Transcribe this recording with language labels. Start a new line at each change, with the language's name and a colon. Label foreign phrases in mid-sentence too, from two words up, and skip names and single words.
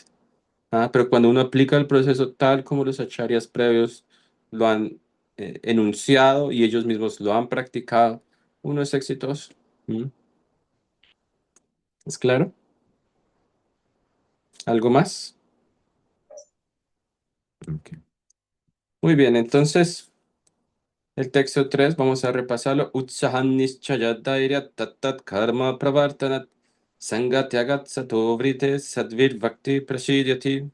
Spanish: Pero cuando uno aplica el proceso tal como los acharyas previos lo han enunciado y ellos mismos lo han practicado, uno es exitoso. ¿Mm? ¿Es claro? ¿Algo más? Ok. Muy bien, entonces el texto 3 vamos a repasarlo.
Sanskrit: उत्साहान् निश्चयाद्धैर्यात् तत्तत् कर्म प्रवर्तनात् सङ्गत्यागात् सतो वृत्तेः षड्भिर् भक्तिः प्रसिध्यति.